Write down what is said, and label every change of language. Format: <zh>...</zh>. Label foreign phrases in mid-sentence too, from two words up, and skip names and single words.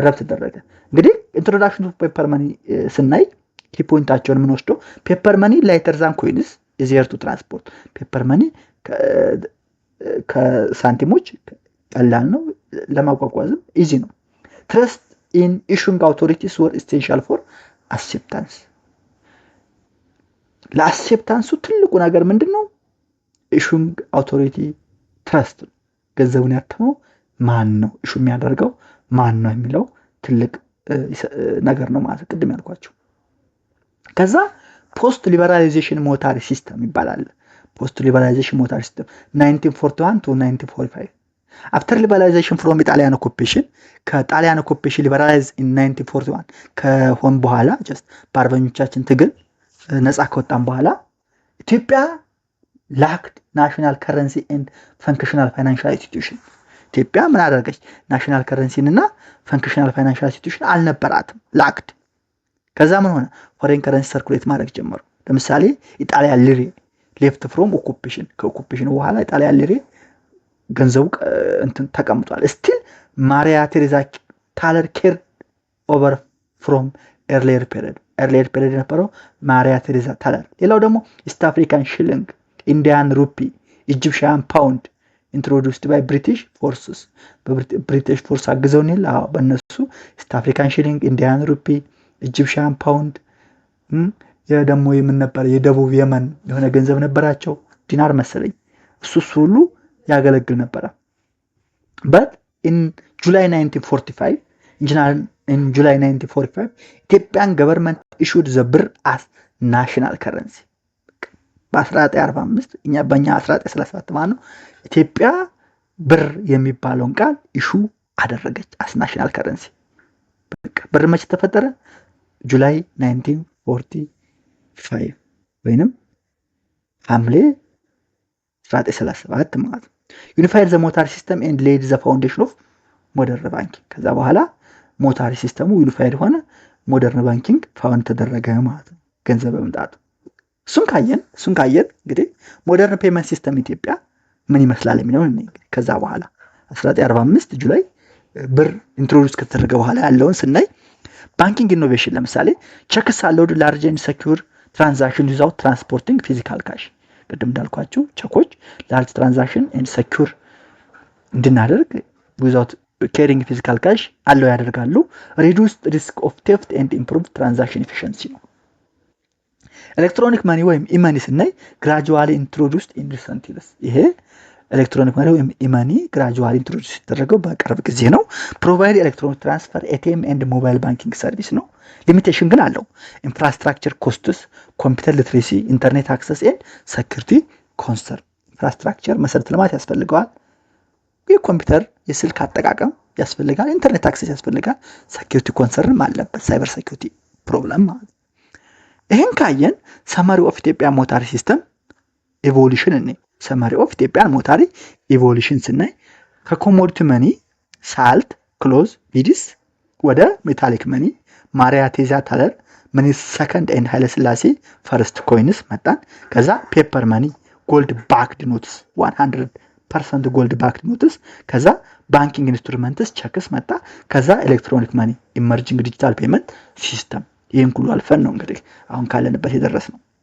<en>ኢንተረፕት</en> <am>ተደረገ። እንግዲህ</am> <en>introduction to paper money</en> <am>ስናይ ኪ ፖይንታቸውን ምን ወስዶ</am> <en>paper money lighter than coins easier to transport paper money</en> <am>ከሳንቲሞች ቀላል ነው ለማጓጓዝም ኢዚ ነው</am> <en>trust in issuing authorities were essential for acceptance</en> <am>ለአክሴፕታንሱ ትልቁ ነገር ምንድነው</am> <en>issuing authority trust</en> <am>ገንዘቡን ያተመው ማን ነው</am> <en>ኢሹ</en> <am>የሚያደርገው ማን ነው የሚለው ትልቅ ነገር ነው ማለት ቅድም ያልኳችሁ ከዛ</am> <en>post liberalization monetary system ይባላል post liberalization monetary system 1941 to 1945 after liberalization from Italian occupation ከጣሊያን occupation liberalize in 1941</en> <am>ከሆን በኋላ</am> <en>just</en> <am>በአርበኞቻችን ትግል ነፃ ከወጣን በኋላ ኢትዮጵያ</am> <en>lacked national currency and functional financial institution</en> <am>ኢትዮጵያ ምን አደረገች</am> <en>national currency and functional financial institution</en> <am>አልነበራትም lacked ከዛ ምን ሆነ ፎሬን</am> <en>currency circulate</en> <am>ማድረግ ጀመሩ ለምሳሌ ኢጣሊያን ሊሬ</am> <en>left from occupation</en> <am>ከኦኩፔሽን በኋላ ኢጣሊያን ሊሬ ገንዘቡ እንትን ተቀምጧል ስቲል ማሪያ ቴሬዛ ታለር</am> <en>carry over from earlier period ነበረው ማሪያ ቴሬዛ ታለር</en> <am>ሌላው ደግሞ</am> <en>ኢስት አፍሪካን ሽሊንግ ኢንዲያን</en> <am>ሩፒ ኢጂፕሽያን ፓውንድ</am> <en>introduced by British forces British force</en> <am>አግዘውን ይላል በእነሱ ኢስት አፍሪካን ሽሊንግ ኢንዲያን ሩፒ ኢጂፕሽያን ፓውንድ የደሞ የምን ነበር የደቡብ የመን የሆነ ገንዘብ ነበራቸው ዲናር መሰለኝ እሱ ሁሉ ያገለግል ነበር</am> <en>but in July 1945 in July 1945 Ethiopian government issued the birr as national currency</en> <am>በ1945 እኛ በእኛ 1937 ማለት ነው ኢትዮጵያ ብር የሚባለውን ቃል ኢሹ አደረገች</am> <en>as national currency</en> <am>ብር መቼ ተፈጠረ ጁላይ 1945 ወይንም ሐምሌ 1937 ማለት ነው unified</am> <en>the monetary system and laid the foundation of modern banking</en> <am>ከዛ በኋላ</am> <en>monetary system unified ሆነ modern banking found ተደረገ</en> <am>ማለት ነው ገንዘብ በመምጣቱ እሱን ካየን እንግዲህ</am> <en>modern payment system</en> <am>ኢትዮጵያ ምን ይመስላል የሚለው እንግዲህ ከዛ በኋላ 1945 ጁላይ ብር ኢንትሮዱስ ከተደረገ በኋላ ያለውን ስናይ</am> <en>banking innovation ለምሳሌ checks allowed large and secure transaction without transporting physical cash</en> <am>ቅድም እንዳልኳችሁ ቼኮች</am> <en>large transaction and secure እንድናደርግ ዊዛውት carrying physical cash</en> <am>አለው ያደርጋሉ</am> <en>reduced risk of theft and improved transaction efficiency ነው electronic money ወይም ኢማኒ ስናይ gradually introduced in recent years ይሄ electronic money ወይም ኢማኒ gradually introduced</en> <am>የተደረገው በቅርብ ጊዜ ነው</am> <en>provide electronic transfer ATM and mobile banking service ነው ሊሚቴሽን</en> <am>ግን አለው</am> <en>infrastructure costs computer literacy internet access and security concern infrastructure</en> <am>መሰረተ ልማት ያስፈልጋል የኮምፒውተር የስልክ አጠቃቀም ያስፈልጋል</am> <en>internet access ያስፈልጋል ሴኩሪቲ ኮንሰርን አለበት cyber security problem</en> <am>ማለት ይሄን ካየን</am> <en>summary of Ethiopia monetary system evolution እኔ summary of Ethiopia monetary evolution ስናይ commodity money salt cloth beads ወደ metallic money ማሪያ ቴዛ ታለር መኒ second and ኃይለ ሥላሴ first coins</en> <am>መጣን ከዛ</am> <en>paper money gold backed notes 100% gold backed notes ከዛ banking instruments checks</en> <am>መጣ ከዛ</am> <en>electronic money emerging digital payment system</en> <am>ይሄን ሁሉ አልፈን ነው እንግዲህ አሁን ካለንበት የደረስነው</am>